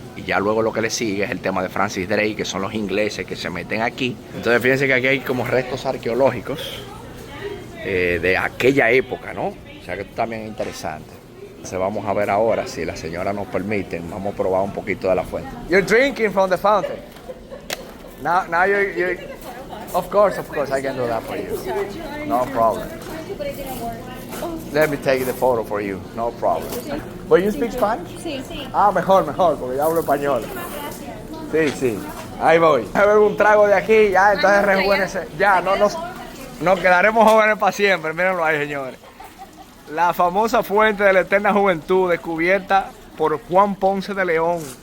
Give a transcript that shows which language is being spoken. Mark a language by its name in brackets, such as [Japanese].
[Spanish] Y ya luego lo que le sigue es el tema de Francis Drake, que son los ingleses que se meten aquí. Entonces fíjense que aquí hay como restos arqueológicos de aquella época, ¿no? O sea que esto también es interesante. Entonces vamos a ver ahora, si la señora nos permite, vamos a probar un poquito de la fuente. [English] You're drinking from the fountain. Now you're of course, I can do that for you. No problem. Let me take the photo for you. No problem. But you speak Spanish? [Spanish] Sí. Ah, mejor, porque yo hablo español. Sí. Ahí voy. A ver un trago de aquí, ya, entonces rejuvenece. Ya, nos quedaremos jóvenes para siempre. Mírenlo ahí, señores. La famosa fuente de la eterna juventud, descubierta por Juan Ponce de León.